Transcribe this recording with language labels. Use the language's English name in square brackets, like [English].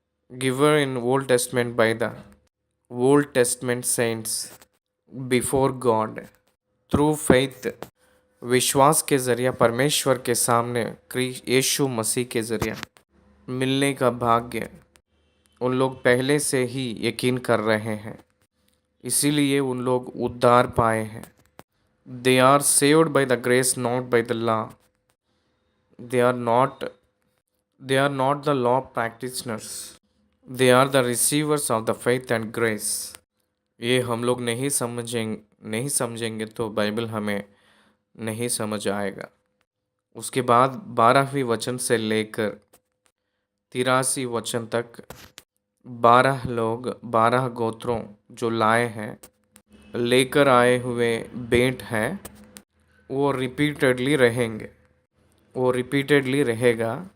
[English] giver in Old Testament by the Old Testament saints before God through faith, [Hindi] विश्वास के ज़रिए परमेश्वर के सामने यीशु मसीह के ज़रिए मिलने का भाग्य उन लोग पहले से ही यकीन कर रहे हैं। इसीलिए उन लोग उद्धार पाए हैं। [English] They are saved by the grace, not by the law. They are not they are not the law practitioners. They are the receivers of the faith and grace. [Hindi] ये हम लोग नहीं समझेंगे तो बाइबल हमें नहीं समझ आएगा। उसके बाद 12वीं वचन से लेकर 83 वचन तक 12 लोग, 12 गोत्रों जो लाए हैं, लेकर आए हुए भेंट हैं, वो रिपीटेडली रहेंगे, वो रिपीटेडली रहेगा।